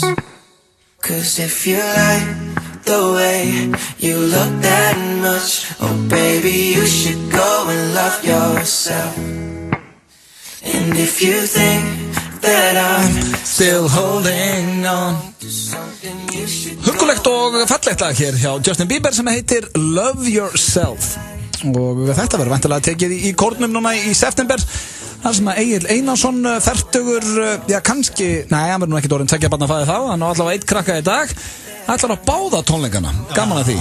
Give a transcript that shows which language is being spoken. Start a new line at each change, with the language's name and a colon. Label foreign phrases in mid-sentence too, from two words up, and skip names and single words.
English: Cause if you like the way you look that much, oh baby you should go and love yourself. And if you think that I'm still holding on to something, you should.
Icelandic: Huggulegt og fallegt lag hér hjá Justin Bieber sem heitir Love Yourself. Og þetta verður væntanlega tekið í kórnum núna í september. Það sem að Egill Einarsson fertugur, já kannski, nei, hann verður nú ekki orðinn 2 barna fæði þá, hann á allavega 1 krakka í dag. Ætlar að báða tónleikana, gaman að því.